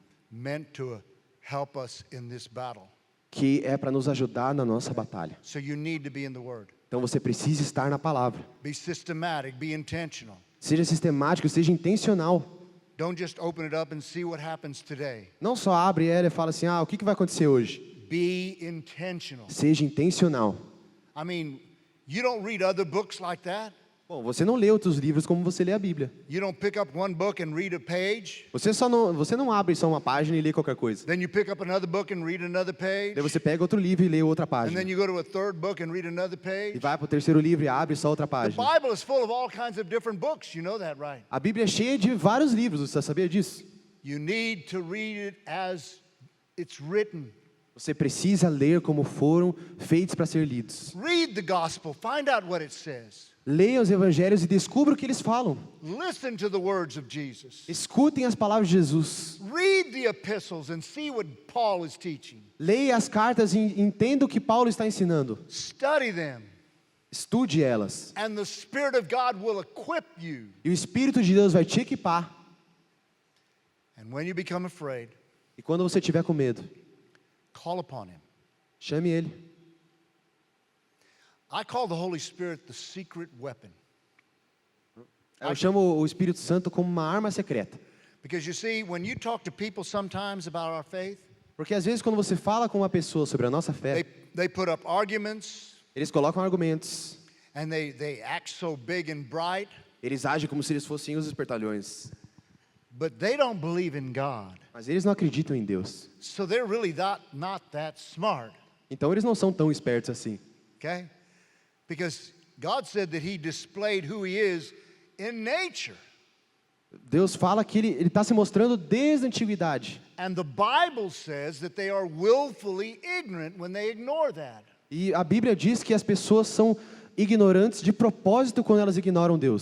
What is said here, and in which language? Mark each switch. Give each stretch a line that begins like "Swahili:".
English: meant to help us in this battle.
Portuguese: que é para nos ajudar na nossa batalha.
English: So you need to be in the word.
Portuguese: Então você precisa estar na palavra.
English: Be systematic, be intentional.
Portuguese: Seja sistemático, seja intencional.
English: Don't just open it up and see what happens today.
Portuguese: Não só abre ela e fala assim, o que vai acontecer hoje?
English: Be intentional.
Portuguese: Seja intencional.
English: I mean, you don't read other books like that.
Portuguese: Bom, você não lê outros livros como você lê a Bíblia.
English: You don't pick up one book and read a page.
Portuguese: Você não abre só uma página e lê qualquer coisa.
English: Then you pick up another book and read another page.
Portuguese: Daí você pega outro livro e lê outra
English: And
Portuguese: página.
English: then you go to a third book and read another
Portuguese: E
English: page.
Portuguese: vai para o terceiro livro e abre só outra
English: The
Portuguese: página.
English: Bible is full of all kinds of different books. You know that, right?
Portuguese: A Bíblia é cheia de vários livros, você sabia disso?
English: You need to read it as it's written.
Portuguese: Você precisa ler como foram feitos para ser lidos.
English: Read the gospel, find out what it says.
Portuguese: Leia os evangelhos e descubra o que eles falam.
English: Listen to the words of Jesus.
Portuguese: Escutem as palavras de Jesus.
English: Read the epistles and see what Paul is teaching.
Portuguese: Leia as cartas e entenda o que Paulo está ensinando.
English: Study them,
Portuguese: Estude elas.
English: and the Spirit of God will equip you.
Portuguese: E o Espírito de Deus vai te equipar.
English: And when you become afraid,
Portuguese: E quando você tiver com medo,
English: call upon Him.
Portuguese: chame Ele.
English: I call the Holy Spirit the secret weapon.
Portuguese: Eu chamo o Espírito Santo como uma arma secreta.
English: Because you see, when you talk to people sometimes about our faith,
Portuguese: Porque às vezes quando você fala com uma pessoa sobre a nossa fé,
English: they put up arguments,
Portuguese: eles colocam argumentos.
English: and they act so big and bright,
Portuguese: Eles agem como se eles fossem os espertalhões.
English: but they don't believe in God.
Portuguese: Mas eles não acreditam em Deus.
English: So they're really not that smart,
Portuguese: Então eles não são tão espertos assim.
English: okay? Because God said that He displayed who He is in nature.
Portuguese: Deus fala que Ele está se mostrando desde a antiguidade.
English: And the Bible says that they are willfully ignorant when they ignore that.
Portuguese: E a Bíblia diz que as pessoas são ignorantes de propósito quando elas ignoram Deus.